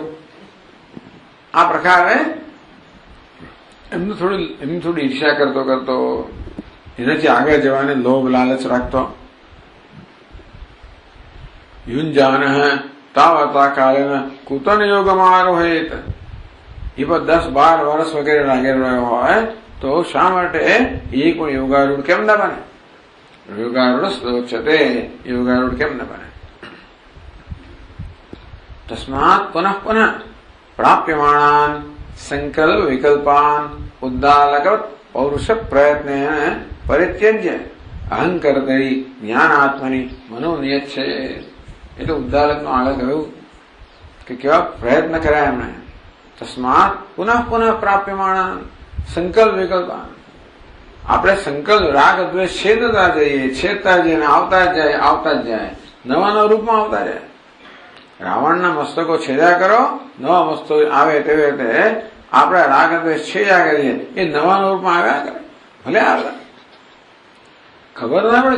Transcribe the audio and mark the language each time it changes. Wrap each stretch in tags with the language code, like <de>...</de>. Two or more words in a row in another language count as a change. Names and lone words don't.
<gu>આ પ્રકારે એમની થોડી ઈર્ષ્યા કરતો એનાથી આગળ જવાને લોભ લાલચ રાખતો.</gu> <sa>યુંજાન તાવતા કાળે કુતન યોગમારોહેત,</sa> <gu>એ પણ 10-12 વર્ષ વગેરે લાગેલો રહ્યો હોય તો શા માટે એ પણ યોગારૂઢ કેમ ના બને?</gu> <sa>योगारूढ़ स्तोच्यते,</sa> <gu>યોગારૂઢ કેમ ન બને।</gu> <sa>तस्मात् पुनः पुनः प्राप्यमाणान् संकल्प विकल्पान् उद्दालकवत् पौरुष प्रयत्नेन परित्यज्य अहंकर्तरि ज्ञानात्मनि मनो नियच्छेत्।</sa> <gu>તો ઉદ્દાલક નો આગળ કહ્યું કે કેવા પ્રયત્ન કર્યા એમણે।</gu> <sa>તસ્માત પુનઃ પુનઃ પ્રાપ્યમાણ સંકલ્પ વિકલ્પ,</sa> <gu>આપણે સંકલ્પ રાગ દ્વેષ છેદતા જઈએ, આવતા જ જાય, નવા નવા રૂપમાં આવતા જાય। રાવણના મસ્તકો છેદ્યા કરો, નવા મસ્તકો આવે તેવી રીતે આપણે રાગ દ્વેષ છેદ્યા કરીએ, એ નવા રૂપમાં આવ્યા કરે, ભલે આવે ખબર ના પડે।</gu>